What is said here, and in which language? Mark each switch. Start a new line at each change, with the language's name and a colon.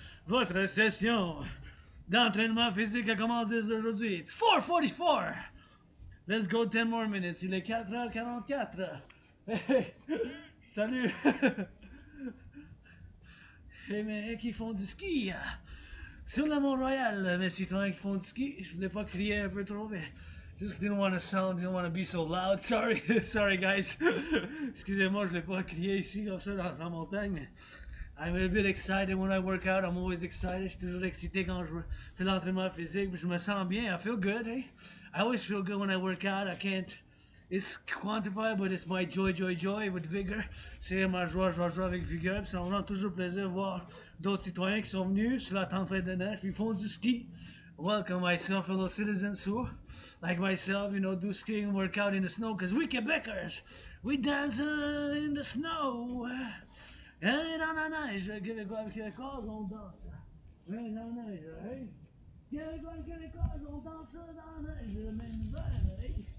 French: Votre session d'entraînement physique commence dès aujourd'hui.
English: It's 4:44. Let's go 10 more minutes.
French: Il est 4h44. Hey, salut. Hey, mais qui font du ski sur le Mont-Royal, mes citoyens qui font du ski. Je voulais pas crier un peu trop, mais
English: just didn't want to be so loud. Sorry, sorry guys.
French: Excusez-moi, je voulais pas crier ici comme ça dans la montagne, mais
English: I'm a bit excited when I work out. I'm always excited.
French: Je suis toujours excité quand je fais l'entraînement physique. Je me sens bien.
English: I feel good, hey? I always feel good when I work out. I can't... It's quantified, but it's my joy with vigor.
French: C'est ma joie avec vigueur. Puis ça me rend toujours plaisir de voir d'autres citoyens qui sont venus sur la tempête de neige, puis ils font du ski.
English: Welcome myself, fellow citizens who, like myself, you know, do skiing and work out in the snow. Because we Quebecers, we dance in the snow.
French: Et dans la neige, Québécois, on danse. Oui, dans la neige, hey. Québécois, on danse dans la neige, même hiver, hey.